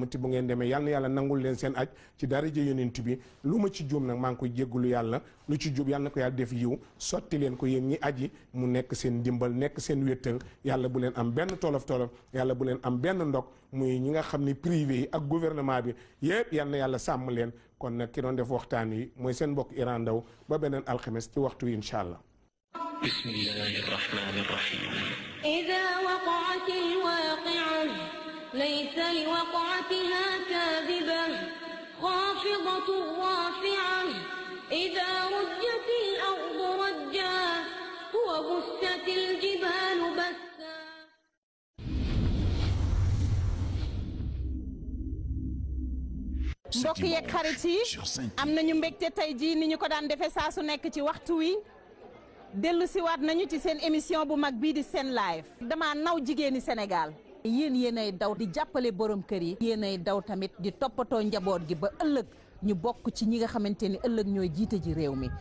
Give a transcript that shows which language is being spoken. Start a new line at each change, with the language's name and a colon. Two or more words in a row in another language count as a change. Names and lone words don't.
Wolof: te bu ngeen demee yàlla na yàlla nangul leen seen aj ci daraja yonent bi lu ma ci juum nag maa ngi koy jéggulu yàlla lu ci jub yàlla na ko yàlla def yiw sotti leen ko yéen ñi aji mu nekk seen ndimbal nekk seen wéttal yàlla bu leen am benn tolof yàlla bu leen am benn ndog muy ñi nga xam ne privé yi ak gouvernement bi yëpp yàlla na yàlla sàmm leen kon nag ki doon def waxtaan wi mooy seen mbokk Iran Ndao ba beneen alxames ci waxtu wi
Arabic: إن شاء الله. بسم الله الرحمن الرحيم. إذا وقعت الواقعة ليس لوقعتها كاذبة خافضة رافعة إذا رجت الأرض رجا وبست الجبال بسا.
Wolof: mbokk yeeg xarit yi am nañu mbégte tey jii ni ñu ko daan defee saa su nekk ci waxtu wi dellu siwaat nañu ci seen émission bu mag bii di Sen Live. dama naw jigéeni Sénégal yéenay daw di jàppale borom kër yi yéenay daw tamit di toppatoo njaboot gi ba ëllëg ñu bokk ci ñi nga xamante ni ëllëg ñooy jiite ji réew mi.